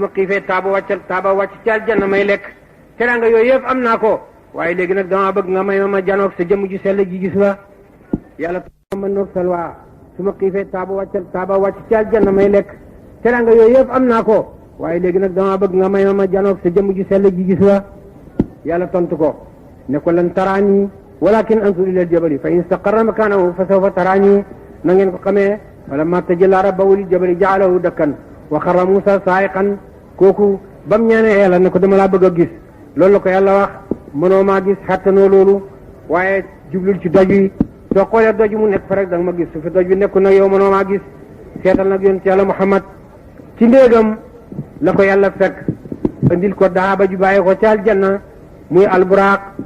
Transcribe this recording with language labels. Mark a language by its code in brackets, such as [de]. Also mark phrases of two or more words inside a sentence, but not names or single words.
[wo] ma xiifee taaba wàcc ci aljanna may lekk teraanga yooyu yëpp am naa ko waaye léegi nag dama bëgg nga may ma janoog sa jëmm ju sell ji gis la yàlla mën noog salwaa su ma xiifee taaba wàcc ci aljanna may lekk teraanga yooyu yëpp am naa ko waaye léegi nag dama bëgg nga may ma janoog sa jëmm ju sell ji gis la yàlla tontu ko ne ko lan taraani [ar] ولكن انظر إلى الجبل فإن استقر مكانه فسوف تراني [wo] na ngeen ko xamee [ar] فلما تجلى ربه للجبل جعله دكا وخر موسى صعقا [wo] kooku bam ñaanee yàlla ne ko dama laa bëgg a gis loolu la ko yàlla wax mënoo maa gis xattanoo loolu waaye jublul ci doj wi soo xoolee doj mu nekk fa rek da nga ma gis su fi doj wi nekku nag yow mënoo maa gis seetal nag yonent yàlla Muhammad ci ndéegam la ko yàlla fekk andil ko daaba ju bàyyi ko ca aljanna muy alburaaq